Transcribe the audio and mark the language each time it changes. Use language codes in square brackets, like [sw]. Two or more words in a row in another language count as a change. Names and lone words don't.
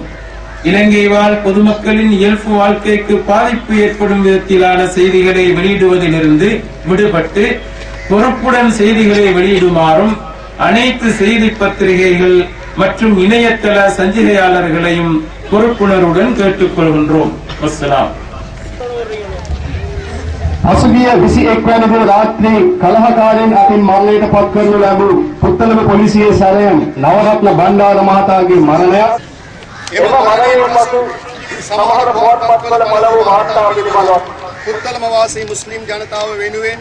[ta] இலங்கை வாழ் பொதுமக்களின் இயல்பு வாழ்க்கைக்கு பாதிப்பு ஏற்படும் விதத்திலான செய்திகளை வெளியிடுவதிலிருந்து விடுபட்டு பொறுப்புடன் செய்திகளை வெளியிடுமாறும் அனைத்து செய்தி பத்திரிகைகள் மற்றும் இணையதள சஞ்சிகையாளர்களையும் பொறுப்புணர்வுடன் கேட்டுக்கொள்கின்றோம். அஸ்ஸலாம். [si] පසුගිය 21 වැනි දින රාත්‍රී කලහකාරයන් අතින් මරණයට පත් කරනු ලැබූ පුත්තලම පොලිසියේ සැරයන් නවරත්න බණ්ඩාර මහතාගේ මරණය එම මරණයෙන් පසු සමහර පුවත්පත්වල පළ වූ වාර්තා පිළිබඳව පුත්තලම වාසී මුස්ලිම් ජනතාව වෙනුවෙන්